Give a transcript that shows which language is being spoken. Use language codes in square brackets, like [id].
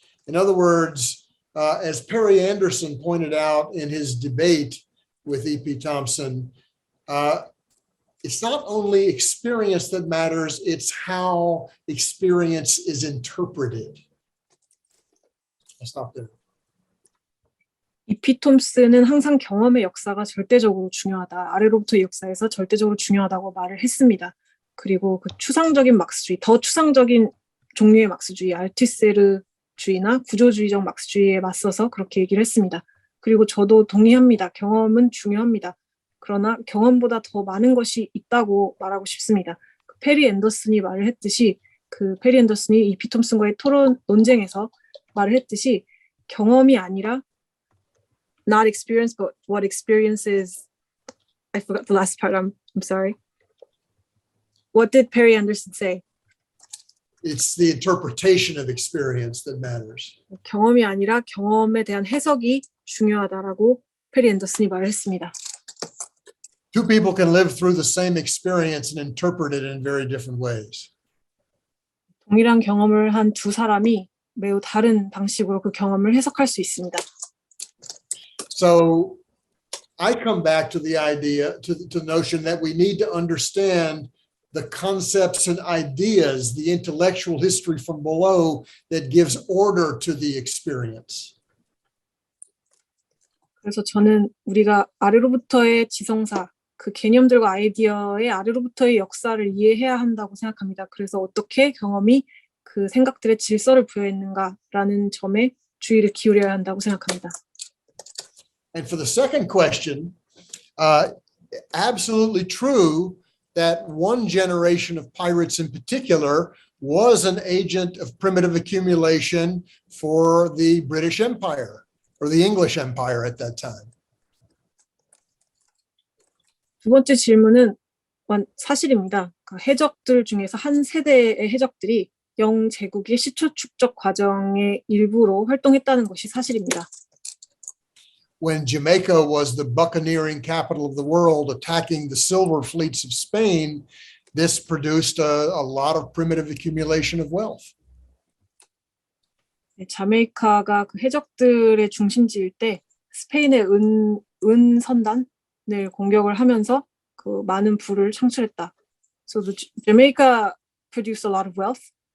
[en] In other words, as Perry Anderson pointed out in his debate with E.P. Thompson, it's not only experience that matters, it's how experience is interpreted. I'll stop there. [ko] E.P. 톰슨은 항상 경험의 역사가 절대적으로 중요하다. 아래로부터 역사에서 절대적으로 중요하다고 말을 했습니다. 그리고 그 추상적인 막스주의, 더 추상적인 종류의 막스주의, 알투세르주의나 구조주의적 막스주의에 맞서서 그렇게 얘기를 했습니다. 그리고 저도 동의합니다. 경험은 중요합니다. 그러나 경험보다 더 많은 것이 있다고 말하고 싶습니다. 페리 앤더슨이 말을 했듯이, 페리 앤더슨이 E.P. 톰슨과의 토론 논쟁에서 말을 했듯이 경험이 아니라 [en] not experience, but what experience is. I forgot the last part. I'm sorry. What did Perry Anderson say? It's the interpretation of experience that matters. [ko] 경험이 아니라 경험에 대한 해석이 중요하다라고 페리 앤더슨이 말을 했습니다. [en] Two people can live through the same experience and interpret it in very different ways. [ko] 동일한 경험을 한 두 사람이 매우 다른 방식으로 그 경험을 해석할 수 있습니다. [en] So I come back to the idea, to the notion that we need to understand the concepts and ideas, the intellectual history from below that gives order to the experience. [ko] 그래서 저는 우리가 아래로부터의 지성사, 그 개념들과 아이디어의 아래로부터의 역사를 이해해야 한다고 생각합니다. 그래서 어떻게 경험이 그 생각들의 질서를 부여했는가라는 점에 주의를 기울여야 한다고 생각합니다. [en] And for the second question, absolutely true that one generation of pirates in particular was an agent of primitive accumulation for the British Empire or the English Empire at that time. [ko] 두 번째 질문은 사실입니다. 그 해적들 중에서 한 세대의 해적들이 영제국의 시초 축적 과정의 일부로 활동했다는 것이 사실입니다. [en] When Jamaica was the buccaneering capital of the world, attacking the silver fleets of Spain, this produced a lot of primitive accumulation of wealth. [ko] 자메이카가 그 해적들의 중심지일 때 스페인의 은 선단을 공격을 하면서 그 많은 부를 창출했다. [en] So Jamaica produced a lot of wealth.